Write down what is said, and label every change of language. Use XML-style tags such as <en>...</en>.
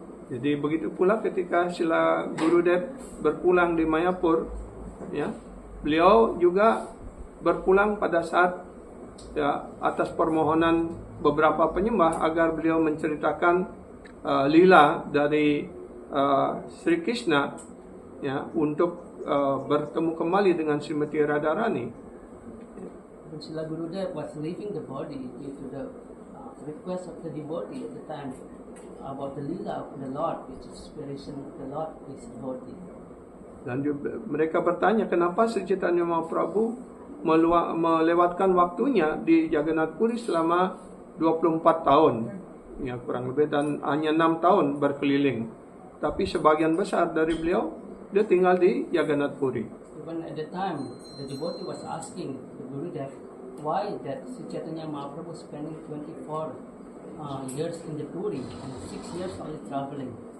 <id>Jadi begitu pula ketika Srila Gurudev berpulang di Mayapur, ya, beliau juga berpulang pada saat ya, atas permohonan beberapa penyembah agar beliau menceritakan lila dari Sri Krishna ya, untuk bertemu kembali dengan Srimati Radharani.</id> <en>When Srila Gurudev was leaving the body due to the request of the devotee at the time about the lila of the Lord, which is inspiration of the Lord, is devotee.</en> <id>Dan mereka bertanya kenapa Sri Chaitanya Mahaprabhu melewatkan waktunya di Jagannath Puri selama 24 tahun ya kurang lebih, dan hanya 6 tahun berkeliling, tapi sebagian besar dari beliau dia tinggal di Jagannath Puri.</id> <en>Even at the time the devotee was asking the Gurudev why that Sri Chaitanya Mahaprabhu spending 24 years in the Puri and 6 years only traveling.</en>